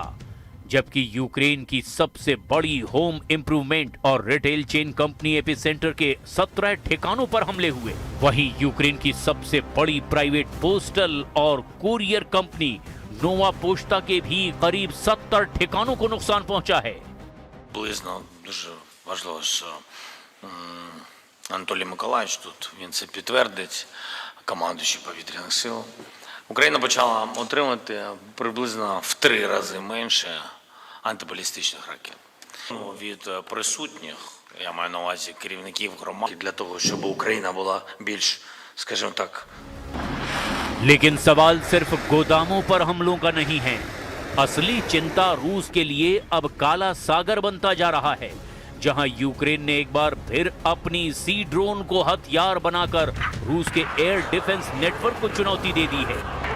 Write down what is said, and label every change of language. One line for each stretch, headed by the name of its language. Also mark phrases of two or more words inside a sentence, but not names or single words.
Hindi: जबकि यूक्रेन की सबसे बड़ी
English: home improvement
Hindi: और
English: retail chain company
Hindi: एपिसेंटर के 17 ठिकानों पर हमले हुए। वहीं यूक्रेन की सबसे बड़ी
English: private postal
Hindi: और
English: courier company
Hindi: नोवा पोस्टा के भी करीब 70 ठिकानों को नुकसान पहुंचा है।
Ukrainian: Близно дуже важливо, що Анатолій Миколаївич тут, він це підтвердить, командуючий повітряних сил. Україна почала отримати приблизно в 3 рази менше антибалістичних ракет. Від присутніх, я маю на увазі керівників громад, для того, щоб Україна була більш, скажімо так,
Hindi: लेकिन सवाल सिर्फ गोदामों पर हमलों का नहीं है। असली चिंता रूस के लिए अब काला सागर बनता जा रहा है, जहां यूक्रेन ने एक बार फिर अपनी
English: sea drone
Hindi: को हथियार बनाकर रूस के
English: air defense network
Hindi: को चुनौती दे दी है।